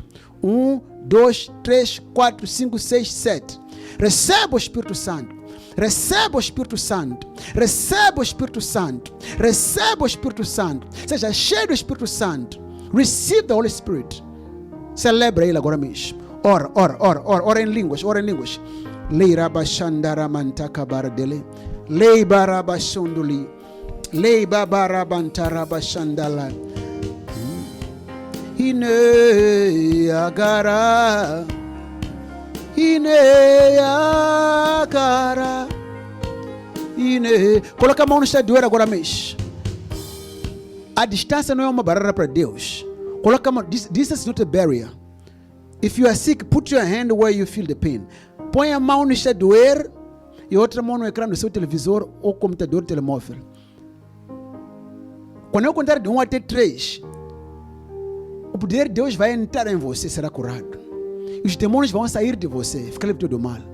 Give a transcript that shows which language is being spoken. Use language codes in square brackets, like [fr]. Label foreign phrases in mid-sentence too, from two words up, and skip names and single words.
[pt] 1, 2, 3, 4, 5, 6, 7. Receba o Espírito Santo. Receba o Espírito Santo. Receba o Espírito Santo. Receba o Espírito Santo. Seja cheio do Espírito Santo. [en] Receive the Holy Spirit. [pt] Celebra Ele agora mesmo. Ora, ora, ora, ora. Ora em línguas, ora em línguas. Leira bashandara mantaka baradele. Lei barabashonduli. Lei babarabantara bashandala. Ine agara. Ine agara. Ine. Coloca a mão no estadueiro agora mesmo. A distância não é uma barreira para Deus. Coloca a mão. [en] Distance is not a barrier. If you are sick, put your hand where you feel the pain. [pt] Põe a mão no estadueiro e outra mão no ecrã do seu televisor ou computador telemóvel. Quando eu contar de 1 até 3, o poder de Deus vai entrar em você, será curado. E os demônios vão sair de você, fica livre do mal.